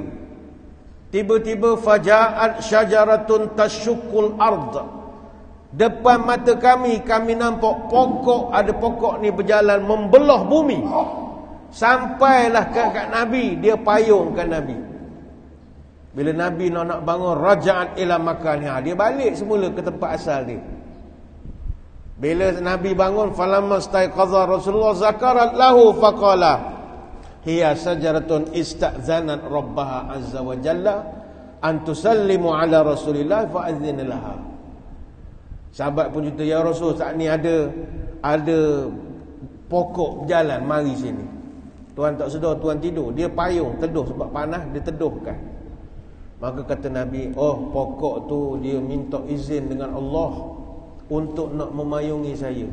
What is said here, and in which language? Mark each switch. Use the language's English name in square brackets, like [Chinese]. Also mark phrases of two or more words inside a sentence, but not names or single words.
[Arabic] Tiba-tiba فجاءت شجرة تشق الأرض. [Malay] Depan mata kami nampak pokok, ada pokok ni berjalan membelah bumi. Sampailah kat Nabi, dia payungkan Nabi. Bila Nabi nak bangun, [Arabic] رجعت إلى مكانها, [Malay] dia balik semula ke tempat asal dia. Bila Nabi bangun, [Arabic] فلما استيقظ رسول الله ذكرت له فقال هي شجرة استأذنت ربها عز وجل أن تسلم على رسول الله فأذن لها. [Malay] Sahabat pun cerita, [Arabic] يا رسول, [Malay] saat ni ada pokok berjalan mari sini. Tuan tak sedar, tuan tidur, dia payung teduh sebab panas, dia teduhkan. Maka kata Nabi, oh pokok tu dia minta izin dengan Allah untuk nak memayungi saya.